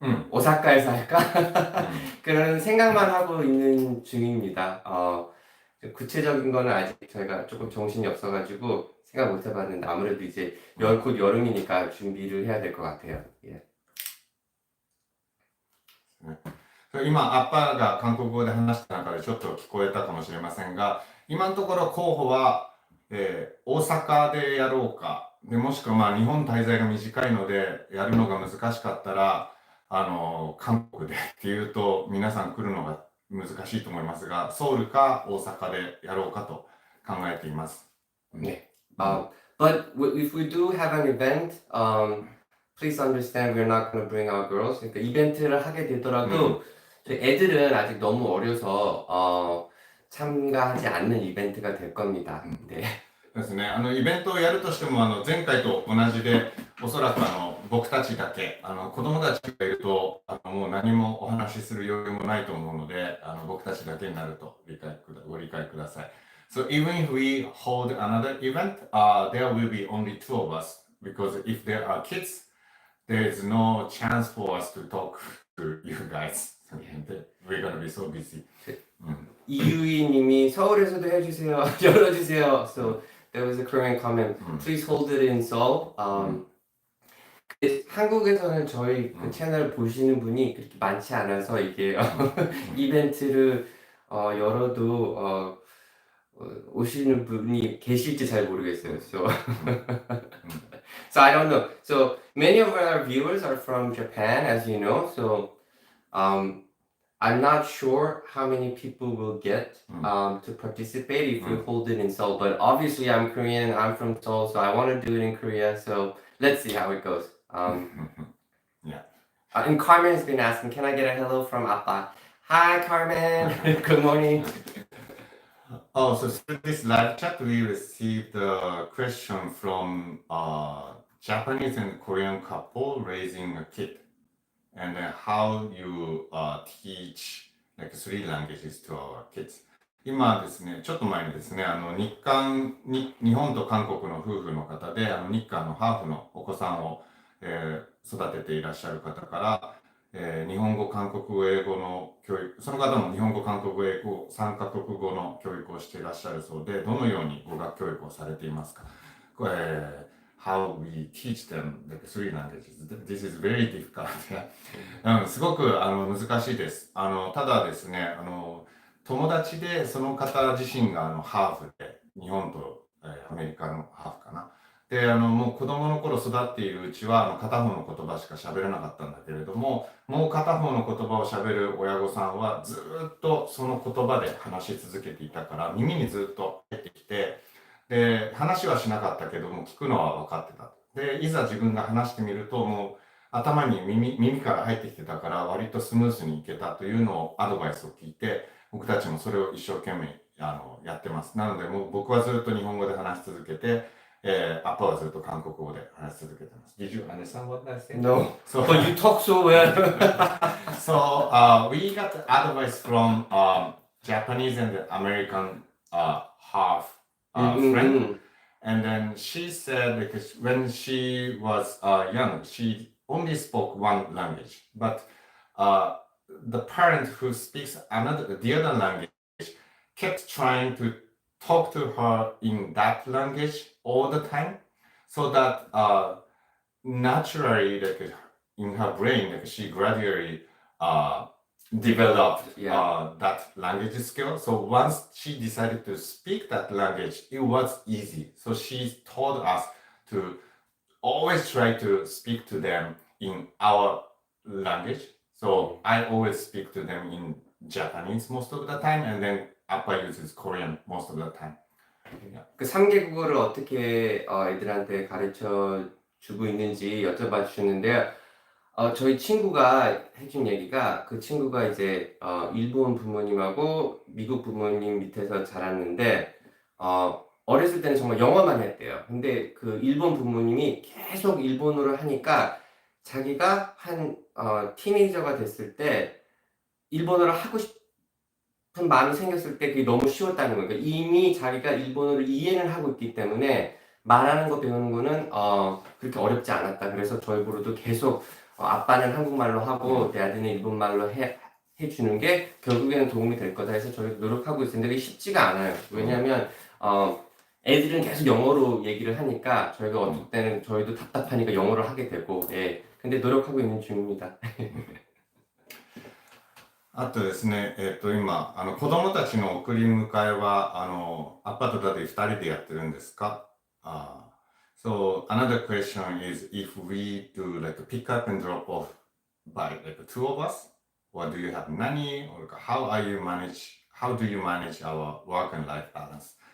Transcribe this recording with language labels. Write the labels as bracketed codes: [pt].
[ko] 오사카에서 할까? 그런 생각만 하고 있는 중입니다. 구체적인 거는 아직 저희가 조금 정신이 없어가지고 생각 못 해봤는데 아무래도 이제 곧 여름이니까 준비를 해야 될 것 같아요. 예. [ja] 今、アッパーが韓国語で話した中でちょっと聞こえたかもしれませんが、今のところ候補は、大阪でやろうか、でもしくは日本滞在が短いので、やるのが難しかったら、韓国でっていうと、皆さん来るのが難しいと思いますが、ソウルか大阪でやろうかと考えています。 [ko] 네. [en] But if we do have an event, please understand we're not going to bring our girls. [ko] 그러니까 이벤트를 하게 되더라도 저희 애들은 아직 너무 어려서 참가하지 않는 이벤트가 될 겁니다. 네. [ja] ですね、イベントをやるとしても前回と同じで、おそらく僕たちだけ、子供たちがいるともう何もお話しする余裕もないと思うので、僕たちだけになるとご理解ください。 [en] So even if we hold another event, there will be only two of us because if there are kids, there is no chance for us to talk to you guys. We're gonna be so busy. [ko] 이유희님이 서울에서도 해주세요, 열어주세요. [en] So there was a Korean comment. Please hold it in Seoul. [ko] 한국에서는 저희 그 채널 보시는 분이 그렇게 많지 않아서 이게 이벤트를 열어도 오시는 분이 계실지 잘 모르겠어요. [en] So, so I don't know. So many of our viewers are from Japan, as you know. So I'm not sure how many people will get to participate if we hold it in Seoul. But obviously, I'm Korean. I'm from Seoul, so I want to do it in Korea. So let's see how it goes. Yeah. And Carmen has been asking, can I get a hello from Appa? Hi, Carmen. Good morning. Oh, so through this live chat, we received a question from a Japanese and Korean couple raising a kid, and how you teach like three languages to our kids. [ja] 今ですね、ちょっと前にですね、日本と韓国の夫婦の方で、日韓のハーフのお子さんを、育てていらっしゃる方から、日本語、韓国語、英語の教育、その方も日本語、韓国語、英語、3カ国語の教育をしていらっしゃるそうで、どのように語学教育をされていますか？ [en] How we teach them the three languages. This is very difficult. [ja] すごく難しいです。ただですね、友達でその方自身がハーフで、日本と、アメリカのハーフかな。で、もう子供の頃育っているうちは片方の言葉しか喋れなかったんだけれども、もう片方の言葉を喋る親御さんはずっとその言葉で話し続けていたから耳にずっと入ってきて、で、話はしなかったけども聞くのは分かってた。で、いざ自分が話してみるともう頭に耳から入ってきてたから割とスムースにいけたというのをアドバイスを聞いて、僕たちもそれを一生懸命やってます。なのでもう僕はずっと日本語で話し続けて、アッパはずっと韓国語で話し続けてます。 [en] Did you understand what I said? No. So, But you talk so well. so we got advice from Japanese and American half friend, and then she said because when she was young, she only spoke one language, but the parent who speaks the other language kept trying to talk to her in that language all the time, so that naturally, like in her brain, like she gradually developed that language skill. So once she decided to speak that language, it was easy. So she told us to always try to speak to them in our language. So I always speak to them in Japanese most of the time, and then Appa uses Korean most of the time. [ko] 그 3개 국어를 어떻게 애들한테 가르쳐 주고 있는지 여쭤봐 주셨는데요. 저희 친구가 해준 얘기가 그 친구가 이제 일본 부모님하고 미국 부모님 밑에서 자랐는데 어렸을 때는 정말 영어만 했대요. 근데 그 일본 부모님이 계속 일본어를 하니까 자기가 한 티네이저가 됐을 때 일본어를 하고 싶은 마음이 생겼을 때 그게 너무 쉬웠다는 거예요. 그러니까 이미 자기가 일본어를 이해는 하고 있기 때문에 말하는 거 배우는 거는 그렇게 어렵지 않았다. 그래서 저희 부로도 계속 아빠는 한국말로 하고 내 아들은 일본말로 해주는 게 결국에는 도움이 될 거다 해서 저희 노력하고 있는데 그게 쉽지가 않아요. 왜냐하면 애들은 계속 영어로 얘기를 하니까 저희가 어떨 때는 저희도 답답하니까 영어를 하게 되고, 예. 근데 노력하고 있는 중입니다. [ja] あとですね、今、子供たちの送り迎えは、アパとだって2人でやってるんですか？ [en] So, another question is if we do like a pick up and drop off by like two of us, or do you have nanny, or how do you manage our work and life balance?